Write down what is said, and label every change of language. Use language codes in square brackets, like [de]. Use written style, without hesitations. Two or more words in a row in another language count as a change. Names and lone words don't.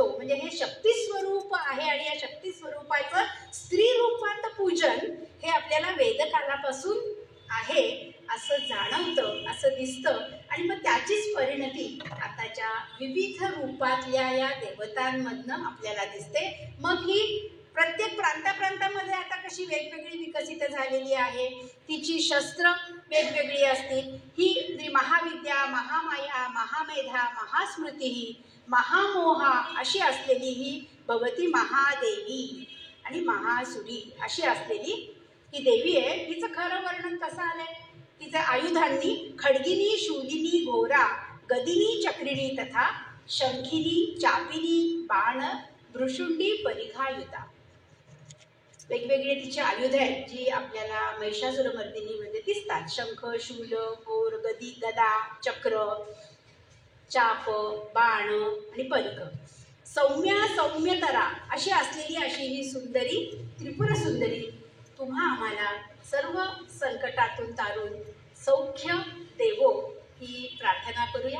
[mr] म्हणजे हे शक्ती स्वरूप आहे आणि या शक्ती स्वरूपाचं स्त्री रूपात पूजन हे आपल्याला वेदकालापासून आहे असं जाणवतं, असं दिसतं. आणि मग त्याचीच परिणती आताच्या विविध रूपातल्या या देवतांमधनं आपल्याला दिसते. मग ही प्रत्येक प्रांतामध्ये आता कशी वेगवेगळी विकसित झालेली आहे, तिची शस्त्र वेगवेगळी असतील. ही महाविद्या, महामाया, महामेधा, महास्मृती, महामोहा अशी असलेली ही भगवती महादेवी आणि महासुरी अशी असलेली ही देवी आहे. हिचं खरं वर्णन कसं आलंय? तिचं आयुधांनी [sa] खडगिनी, शूलिनी, घोरा, गदिनी, चक्रिणी तथा शंखिनी, चापिनी, बाण, भ्रुशुंडी, परिघायुता. [mr] वेगवेगळे तिचे आयुध आहेत जी आपल्याला महिषासुरमर्दिनीमध्ये दिसतात. शंख, शूल, घोर, गदा, चक्र, चाप, बाण आणि परिघ. सौम्यतरा अशी असलेली अशी ही सुंदरी, त्रिपुर सुंदरी, तुम्हा आम्हाला सर्व संकटातून तारून सौख्य देवो ही प्रार्थना करूया.